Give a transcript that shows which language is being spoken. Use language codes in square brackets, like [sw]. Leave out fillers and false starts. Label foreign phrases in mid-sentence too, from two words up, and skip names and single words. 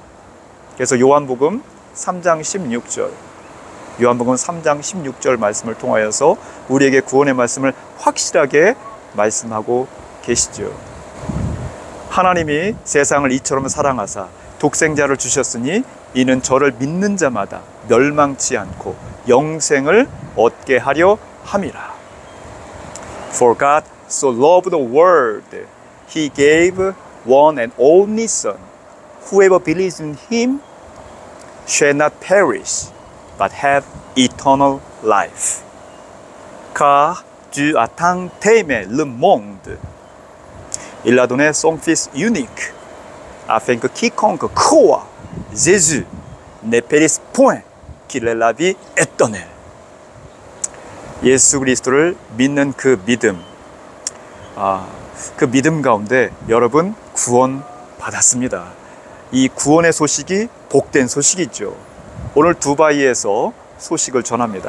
[ko] 그래서 요한복음 3장 16절 말씀을 통하여서 우리에게 구원의 말씀을 확실하게 말씀하고 계시죠. 하나님이 세상을 이처럼 사랑하사 독생자를 주셨으니 이는 저를 믿는 자마다 멸망치 않고 영생을 얻게 하려 함이라. [en] For God so loved the world, He gave one and only Son. Whoever believes in Him shall not perish, but have eternal life. [fr] Car Dieu a tant aimé le monde. Il a donné son Fils unique, afin que quiconque croit Jésus ne périsse point, 길렐라비 에떠넬. [ko] 예수 그리스도를 믿는 그 믿음, 그 믿음 가운데 여러분 구원 받았습니다. 이 구원의 소식이 복된 소식이죠. 오늘 두바이에서 소식을 전합니다.